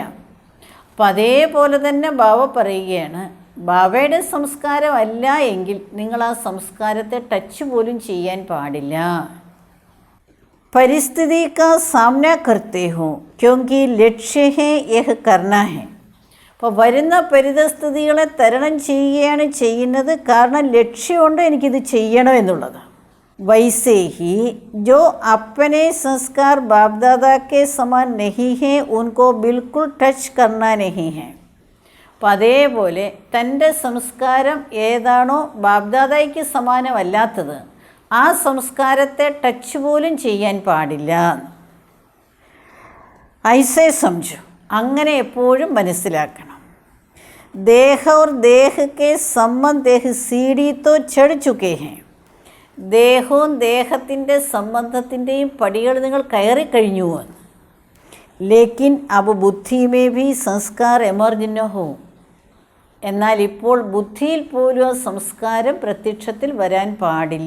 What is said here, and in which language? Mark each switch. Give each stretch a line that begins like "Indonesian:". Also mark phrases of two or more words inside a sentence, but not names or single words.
Malayalam: അപ്പം അതേപോലെ തന്നെ ബാബ പറയുകയാണ്, ബാബയുടെ സംസ്കാരം അല്ല എങ്കിൽ നിങ്ങൾ ആ സംസ്കാരത്തെ ടച്ച് പോലും ചെയ്യാൻ പാടില്ല.
Hindi: परिस्थिति का सामना करते हो क्योंकि लक्ष्य है यह करना है.
Malayalam: അപ്പോൾ വരുന്ന പരിതസ്ഥിതികളെ തരണം ചെയ്യുകയാണ് ചെയ്യുന്നത്, കാരണം ലക്ഷ്യമുണ്ട് എനിക്കിത് ചെയ്യണം എന്നുള്ളത്.
Hindi: वैसे ही जो अपने संस्कार बाप दादा के समान नहीं हैं उनको बिल्कुल टच करना नहीं है.
Malayalam: അപ്പോൾ അതേപോലെ തൻ്റെ സംസ്കാരം ഏതാണോ ബാപ്ദാദയ്ക്ക് സമാനമല്ലാത്തത് ആ സംസ്കാരത്തെ ടച്ച് പോലും ചെയ്യാൻ പാടില്ല.
Hindi: ऐसे समझो,
Malayalam: അങ്ങനെ എപ്പോഴും മനസ്സിലാക്കണം.
Hindi: ദേഹ और देह के संबंध देह सीढ़ी तो चढ़ चुके हैं.
Malayalam: ദേഹവും ദേഹത്തിൻ്റെ സംബന്ധത്തിൻ്റെയും പടികൾ നിങ്ങൾ കയറിക്കഴിഞ്ഞു എന്ന്.
Hindi: लेकिन अब बुद्धि में भी संस्कार इमर्ज न हो.
Malayalam: എന്നാൽ ഇപ്പോൾ ബുദ്ധിയിൽ പോലും ആ സംസ്കാരം പ്രത്യക്ഷത്തിൽ വരാൻ പാടില്ല.